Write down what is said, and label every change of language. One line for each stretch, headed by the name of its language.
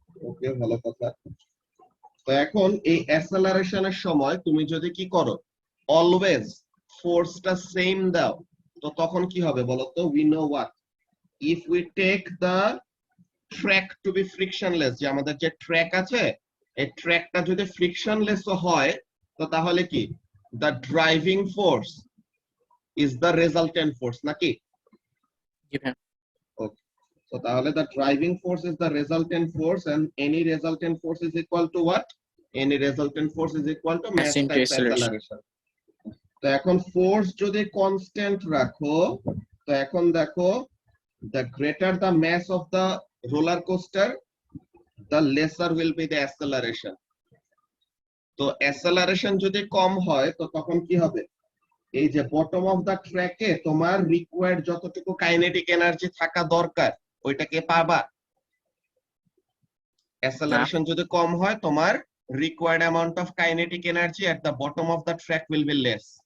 Bangla: ওকে, ভালো কথা। তো এখন এই অ্যাসেলারেশনের সময় তুমি যদি কি করো, অলওয়েজ ফোর্সটা সেম দাও, তো তখন কি হবে বলো তো,
English: we know what, if we take the track to be frictionless,
Bangla: যে আমাদের যে ট্র্যাক আছে এই ট্র্যাকটা যদি ফ্রিকশনলেস হয়, তো তাহলে কি,
English: the driving force is the resultant force,
Bangla: নাকি? জি ভাইয়া।
English: Okay, so তাহলে the driving force is the resultant force, and any resultant force is equal to what, any resultant force is equal to mass into times acceleration. acceleration.
Bangla: তো এখন force যদি constant রাখো, তো এখন দেখো,
English: the greater the mass of the roller coaster, the lesser will be the acceleration.
Bangla: তো acceleration যদি কম হয় তো তখন কি হবে, এই যে বটম অফ দা ট্র্যাকে তোমার রিকোয়ার্ড যতটুকু কাইনেটিক এনার্জি থাকা দরকার ওইটাকে পাবা। অ্যাসেলারেশন যদি কম হয়, তোমার
English: Required amount of kinetic energy at the bottom of the track will be less.